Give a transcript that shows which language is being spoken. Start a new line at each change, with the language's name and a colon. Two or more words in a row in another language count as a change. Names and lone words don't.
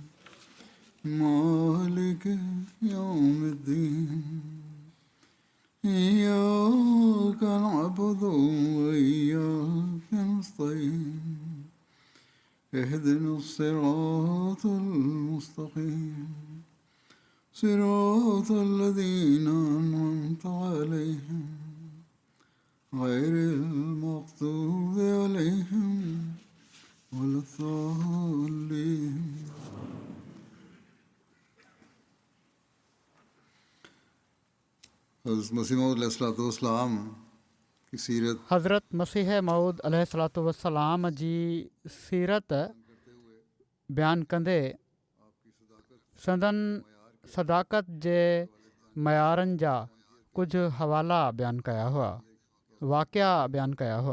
Arabic: مالك يوم الدين إياك نعبد وإياك نستعين اهدنا الصراط المستقيم صراط الذين أنعمت عليهم غير المغضوب عليهم ولا الضالين.
Urdu: حضرت مسیح موعود علیہ السلام کی سیرت
Sindhi: हज़रत मसीह मऊद
Arabic: عليه الصلاة والسلام
Sindhi: जी सीरत बयानु कंदे संदन सदाकत जे मयारनि जा कुझु हवाला बयानु कया हुआ, वाक़िया बयानु कया हुआ.